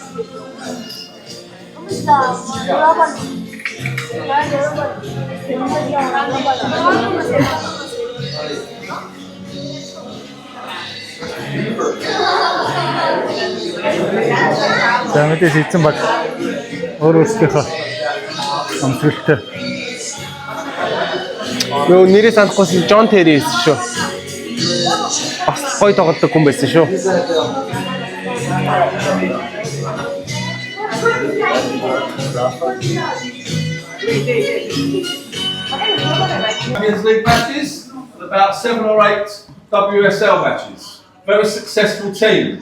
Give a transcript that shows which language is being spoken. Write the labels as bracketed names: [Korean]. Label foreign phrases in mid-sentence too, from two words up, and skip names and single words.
[Mongolian] За мэдээж эзэн баг өөрөөсөө амсгалтай. Юу нэрээ санахгүйсэн Джон Терри байсан шүү. Бас гоё тоглодог хүн байсан шүү. [English] Champions League matches, about 7 or 8 WSL matches. Very successful team.